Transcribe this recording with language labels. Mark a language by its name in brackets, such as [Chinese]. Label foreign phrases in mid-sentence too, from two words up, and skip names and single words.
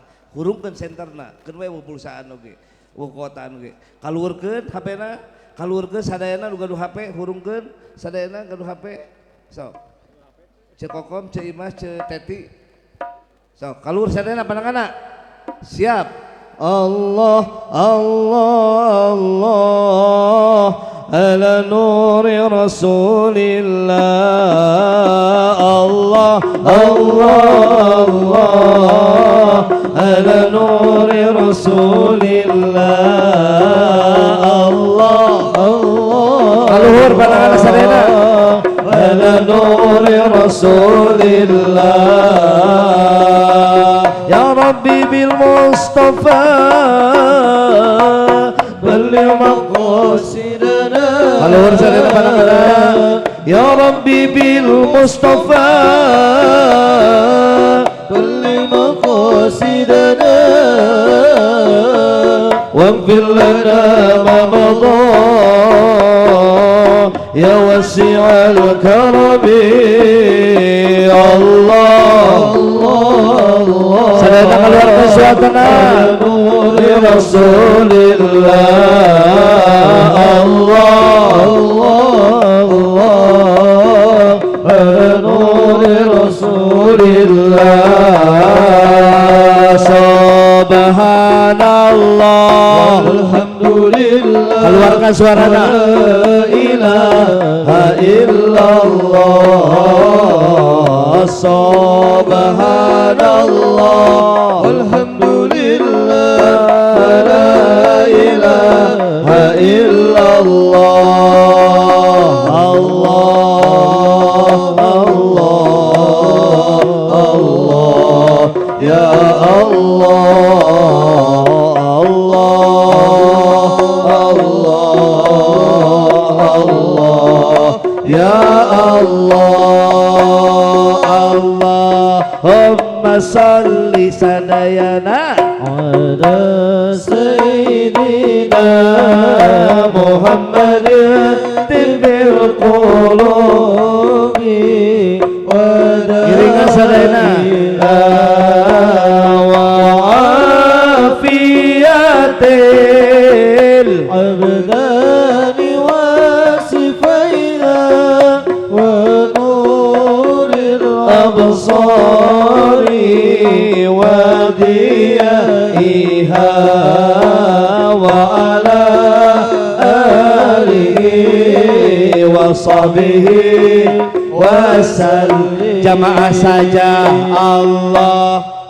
[Sundanese] Hurungkeun senterna keun we pulsaan oge. Wokotan oge. Kaluhurkeun HP-na, kaluhurkeun sadayana nu gaduh HP hurungkeun sadayana gaduh HP. Sok Cek Kokom, Cek Imas, Cek Teti. So, kaluhur sadayana pandanganna. Siap. [Arabic] الله الله الله على نور رسول الله. الله الله الله على نور رسول الله. الله الله. [Sundanese] Kaluhur pandanganna sadayana. [Arabic] على نور رسول الله يا ربي بالمصطفى بلغ مقاصدنا يا ربي بالمصطفى بلغ مقاصدنا واغفر لنا ما مضى يا وسع الكرم الله الله [Indonesian] sadayana keluarkan suatana [Arabic] نور رسول الله. الله الله الله نور رسول الله. سبحان الله الحمد لله. [Indonesian] Keluarkan suaranya. [Arabic] لا إله إلا الله. سبحان الله الحمد لله. لا إله إلا الله. الله الله الله يا الله يا الله. اللهم صل sadayana على سيدنا محمد طب القلوب و sadayana وعافية الأبدان وصفيها ونور الأبصار وديائها وعلى آله وصحبه وسلم. [Indonesian] Jamaah saja Allah